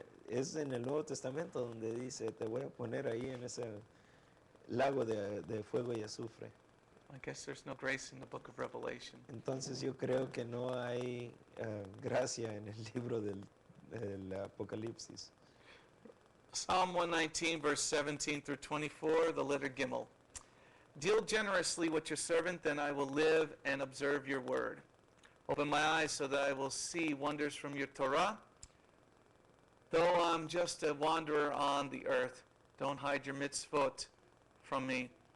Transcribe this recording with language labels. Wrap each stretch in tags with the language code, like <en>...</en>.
<es>Es en el Nuevo Testamento donde dice, te voy a poner ahí en ese lago de fuego y azufre.</es> <en>I guess there's no grace in the book of Revelation.</en> <es>Entonces yo creo que no hay gracia en el libro del Apocalipsis.</es> <en>Psalm 119, verse 17 through 24, the letter Gimel. Deal generously with your servant, then I will live and observe your word. Open my eyes so that I will see wonders from your Torah. Though I'm just a wanderer on the earth, don't hide your mitzvot from me.</en>